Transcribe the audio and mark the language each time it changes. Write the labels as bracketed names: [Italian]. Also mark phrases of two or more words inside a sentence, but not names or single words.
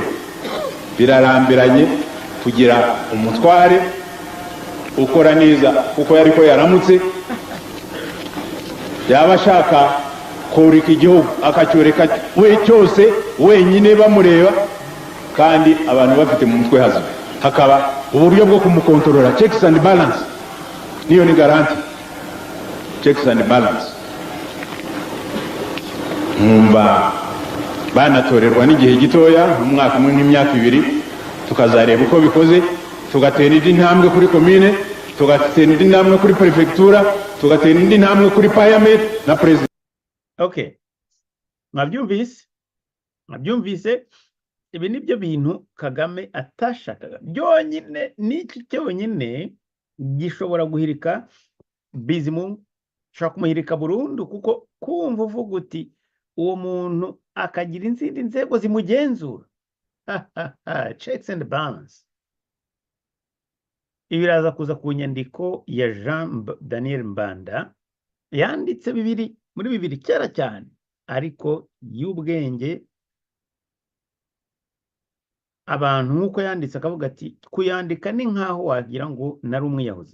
[Kinyarwanda] Birarambiranye kugira umutware ukora neza kuko yariko yaramutse, yaba ashaka kurika igihugu akacyoreka we cyose wenyine bamureba, kandi abantu bafite mu mutwe hazo hakaba uburyo bwo kumukontorora, [English] checks and balance. [Kinyarwanda] Niyo ni garanti, [English] checks and balance. [Kinyarwanda] Mumba banatorerwa n'igihe gitoya, mu mwaka umwe n'imyaka ibiri, tukazareba uko bikoze, tugatera indi ntambwe kuri commune, tugatera indi ntambwe kuri prefectura, tugatera indi ntambwe kuri parliament na president. Okay, mwabyumvise ibi nibyo bintu Kagame atashakaga. Byonyine n'iki cyonyine gishobora guhirika Bizimungu, shaka kumuhirika burundu, kuko kumva uvuga uti uwo muntu akagira izindi nzego zimugenzura. [English] Checks and balance. [Kinyarwanda] Ibiraza kuza ku nyandiko ya Jean Daniel Mbanda yanditse muri bibiri kera cyane, ariko y'ubwenge. Abantu nk'uko yanditse akavuga ati kuyandika ni nkaho wagira ngo nari umwiyahuzi.